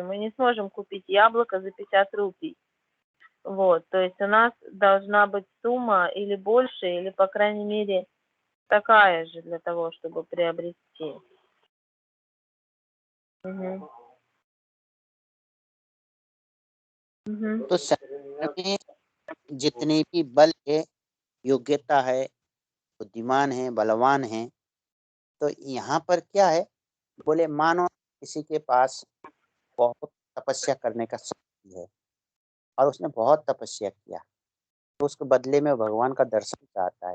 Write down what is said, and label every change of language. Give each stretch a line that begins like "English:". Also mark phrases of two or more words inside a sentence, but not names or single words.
Russian: Мы не сможем купить яблоко за 50 рупий. Вот, то есть у нас должна быть сумма или больше, или, по крайней мере, такая же для того, чтобы приобрести. Мгм. Мгм.
Hindi: तो संसार में जितने भी बल है, योग्यता है, बुद्धिमान है, बलवान है, तो यहाँ पर क्या है, बोले मानो किसी के पास बहुत तपस्या करने का शक्ति है और उसने बहुत तपस्या किया, तो उसके बदले में भगवान का दर्शन चाहता है।